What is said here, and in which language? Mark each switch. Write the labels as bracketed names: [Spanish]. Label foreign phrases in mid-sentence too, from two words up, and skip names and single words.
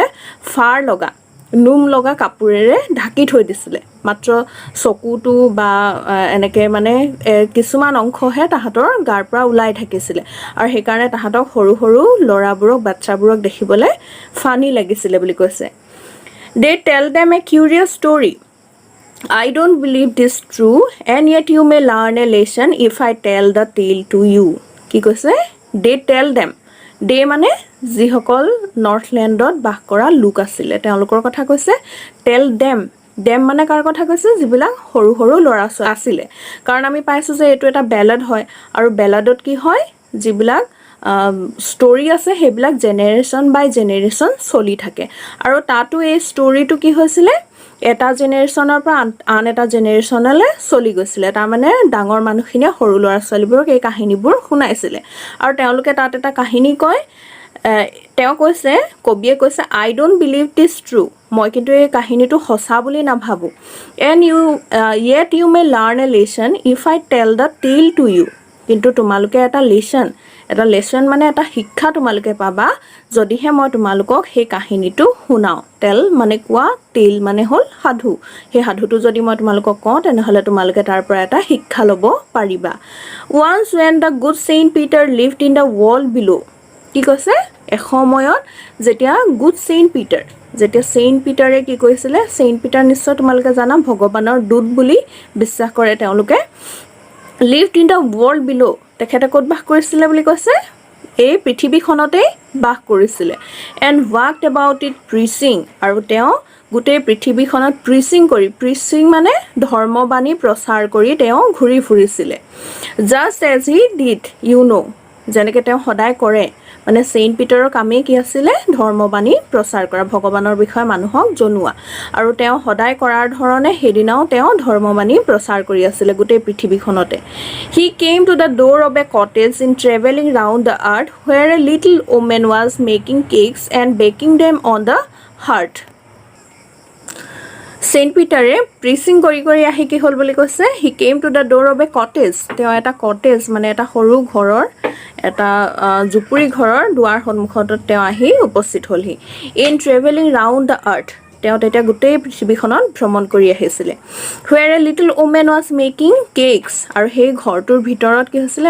[Assamese] ফাৰ লগা, নোম লগা কাপোৰেৰে ঢাকি থৈ দিছিলে। মাত্ৰ চকুটো বা এনেকৈ মানে কিছুমান অংশহে তাহাঁতৰ গাৰ পৰা ওলাই থাকিছিলে, আৰু সেইকাৰণে তাহাঁতক সৰু সৰু ল'ৰাবোৰক, বাচ্চাবোৰক দেখিবলৈ ফানি লাগিছিলে বুলি কৈছে। [English] They tell them a curious story, I don't believe this true and yet you may learn a lesson if I tell the tale to you. [Assamese] কি কৈছে? [English] They tell them. [Assamese] They মানে যিসকল নৰ্থলেণ্ডত বাস কৰা লোক আছিলে তেওঁলোকৰ কথা কৈছে। [English] tell them, [Assamese] দেম মানে কাৰ কথা কৈছে? যিবিলাক সৰু সৰু ল'ৰা ছোৱালী আছিলে। কাৰণ আমি পাইছোঁ যে এইটো এটা বেলাড হয়, আৰু বেলাডত কি হয়? যিবিলাক ষ্টৰি আছে সেইবিলাক [English] generation by generation [Assamese] চলি থাকে, আৰু তাতো এই ষ্টৰিটো কি হৈছিলে? এটা জেনেৰেশ্যনৰ পৰা আন এটা জেনেৰেশ্যনলৈ চলি গৈছিলে। তাৰমানে ডাঙৰ মানুহখিনিয়ে সৰু ল'ৰা ছোৱালীবোৰক এই কাহিনীবোৰ শুনাইছিলে, আৰু তেওঁলোকে তাত এটা কাহিনী কয়। তেওঁ কৈছে, কবিয়ে কৈছে, [English] I don't believe this true, [Assamese] মই কিন্তু এই কাহিনীটো সঁচা বুলি নাভাবোঁ। [English] And yet you may learn a lesson if I tell the tale to you, [Assamese] কিন্তু তোমালোকে এটা লেচন মানে এটা শিক্ষা তোমালোকে পাবা যদিহে মই তোমালোকক সেই কাহিনীটো শুনাওঁ। টেল মানে কোৱা, টেল মানে হ'ল সাধু। সেই সাধুটো যদি মই তোমালোকক কওঁ তেনেহ'লে তোমালোকে তাৰ পৰা এটা শিক্ষা ল'ব পাৰিবা। [English] Once when the good Saint Peter lived in the world below', [Assamese] কি কৈছে? এসময়ত যেতিয়া [English] good Saint Peter, [Assamese] যেতিয়া ছেইণ্ট পিটাৰে কি কৰিছিলে? ছেইণ্ট পিটাৰ নিশ্চয় তোমালোকে জানা ভগৱানৰ দূত বুলি বিশ্বাস কৰে তেওঁলোকে। [English] lived in the world below', [Assamese] তেখেতে ক'ত বাস কৰিছিলে বুলি কৈছে? এই পৃথিৱীখনতেই বাস কৰিছিলে। [English] and walked about it preaching, [Assamese] আৰু তেওঁ গোটেই পৃথিৱীখনত প্ৰিচিং মানে ধৰ্মবাণী প্ৰচাৰ কৰি তেওঁ ঘূৰি ফুৰিছিলে। [English] just as he did you know', [Assamese] যেনেকৈ তেওঁ সদায় কৰে। মানে ছেইণ্ট পিটাৰৰ কামেই কি আছিলে? ধৰ্মবাণী প্ৰচাৰ কৰা, ভগৱানৰ বিষয়ে মানুহক জনোৱা, আৰু তেওঁ সদায় কৰাৰ ধৰণে সেইদিনাও তেওঁ ধৰ্মবাণী প্ৰচাৰ কৰি আছিলে গোটেই পৃথিৱীখনতে। [English] He came to the door of a cottage in traveling round the earth where a little woman was making cakes and baking them on the hearth. [Assamese] ছেইণ্ট পিটাৰে প্ৰিচিং কৰি কৰি আহি কি হ'ল বুলি কৈছে? [English] He came to the door of a cottage, [Assamese] তেওঁ এটা কটেজ মানে এটা সৰু ঘৰৰ, এটা জুপুৰি ঘৰৰ দুৱাৰ সন্মুখত তেওঁ আহি উপস্থিত হ'লহি। [English] in traveling round the earth, [Assamese] তেওঁ তেতিয়া গোটেই পৃথিৱীখনত ভ্ৰমণ কৰি আহিছিলে। [English] where a little woman was making cakes, [Assamese] আৰু সেই ঘৰটোৰ ভিতৰত কি হৈছিলে?